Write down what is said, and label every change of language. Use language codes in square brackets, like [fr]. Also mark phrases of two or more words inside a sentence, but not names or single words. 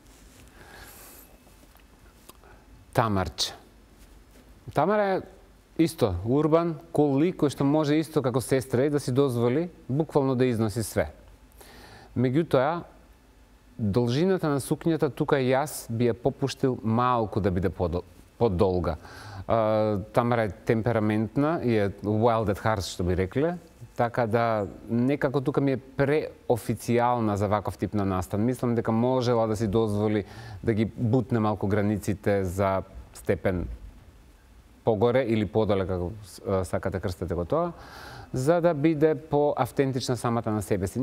[mk] Тамара е исто урбан, кул лик кој што може исто како сестра и да си дозволи буквално да износи све. Меѓутоа, должината на сукњата тука јас би ја попуштил малку да биде подолга. Тамара е темпераментна и е [en] wild at heart, [mk] што би рекле, така да некако тука ми е преофицијална за ваков тип на настан. Мислам дека можела да си дозволи да ги бутне малку границите за степен погоре или подоле, како сакате крстете го тоа, за да биде по-автентична самата на себе си.